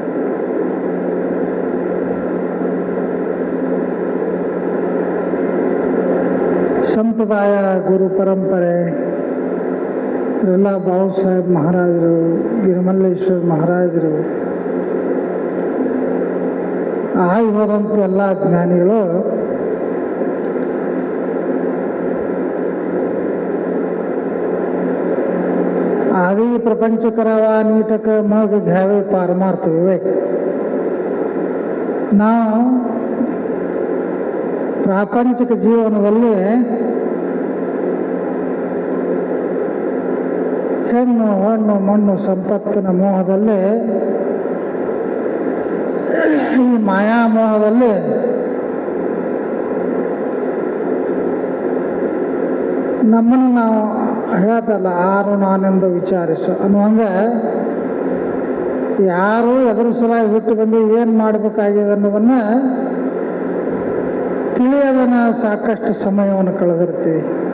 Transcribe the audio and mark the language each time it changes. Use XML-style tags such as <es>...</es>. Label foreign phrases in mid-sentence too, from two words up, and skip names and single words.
<kn>ಸಂಪ್ರದಾಯ ಗುರು ಪರಂಪರೆ ಎಲ್ಲ ಬಾಬು ಸಾಹೇಬ್ ಮಹಾರಾಜರು, ಗಿರಿಮಲ್ಲೇಶ್ವರ ಮಹಾರಾಜರು, ಆಗಿ ಹೋದಂಥ ಎಲ್ಲ ಜ್ಞಾನಿಗಳು</kn> <mr>आधी प्रपंच करावा नीटक मग घ्यावे पारमार्थ विवेक.</mr> <kn>ನಾವು ಪ್ರಾಪಂಚಿಕ ಜೀವನದಲ್ಲಿ ಹೆಣ್ಣು ಹಣ್ಣು ಮಣ್ಣು ಸಂಪತ್ತಿನ ಮೋಹದಲ್ಲಿ, ಈ ಮಾಯಾಮೋಹದಲ್ಲಿ ನಮ್ಮನ್ನು ನಾವು ಹೇಳ್ತಲ್ಲ ಆರು ನಾನೆಂದು ವಿಚಾರಿಸು ಅನ್ನುವಂಗೆ ಯಾರು ಎದುರು ಸಲುವಾಗಿ ಬಿಟ್ಟು ಬಂದು ಏನು ಮಾಡಬೇಕಾಗಿದೆ ಅನ್ನೋದನ್ನು ತಿಳಿಯೋದನ್ನು ಸಾಕಷ್ಟು ಸಮಯವನ್ನು ಕಳೆದಿರ್ತೀವಿ.</kn>